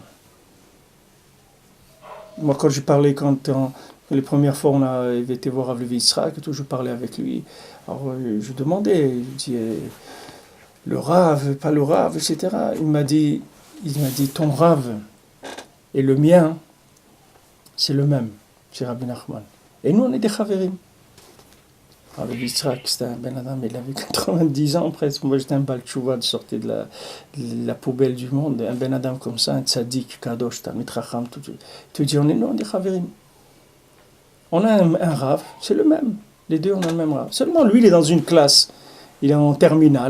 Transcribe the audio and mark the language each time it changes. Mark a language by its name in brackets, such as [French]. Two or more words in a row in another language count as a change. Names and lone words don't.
[French] Moi, quand je parlais, les premières fois on a été voir Rav Levi Yitzhak, je parlais avec lui. Alors, je demandais, je dis... le rave, pas le rave, etc. Il m'a dit, ton rave et le mien, c'est le même, c'est Rabbi Nachman. Et nous, on est des chaverim. Rabbi Yitzhak, c'était un [Hebrew] בן אדם, [French] il avait 90 ans presque. Moi, j'étais un [Hebrew] בעל תשובה [French] de sortir de la poubelle du monde. Un [Hebrew] בן אדם [French] comme ça, un [Hebrew] צדיק, קדוש, תלמיד חכם, [French] tout. Tu dis, on est des chaverim. On a un rave, c'est le même. Les deux, on a le même rave. Seulement, lui, il est dans une classe, il est en terminale.